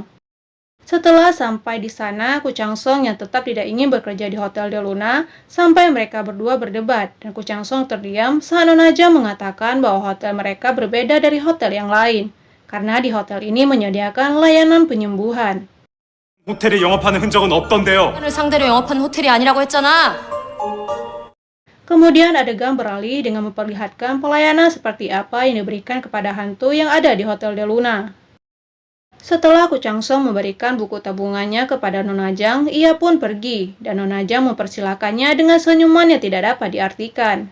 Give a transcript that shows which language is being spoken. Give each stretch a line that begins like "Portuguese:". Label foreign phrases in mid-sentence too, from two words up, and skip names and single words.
Indonesian: Setelah sampai di sana, Koo Chang-sung yang tetap tidak ingin bekerja di Hotel de Luna, sampai mereka berdua berdebat, dan Koo Chang-sung terdiam saat Nona Jang mengatakan bahwa hotel mereka berbeda dari hotel yang lain, karena di hotel ini menyediakan layanan penyembuhan.
Korean: 호텔에 영업하는 흔적은 없던데요. 을 상대로 영업하는 호텔이 아니라고 했잖아.
Indonesian: Kemudian adegan beralih dengan memperlihatkan pelayanan seperti apa yang diberikan kepada hantu yang ada di Hotel de Luna. Setelah Koo Chang-sung memberikan buku tabungannya kepada Nona Jang, ia pun pergi, dan Nona Jang mempersilakannya dengan senyuman yang tidak dapat diartikan.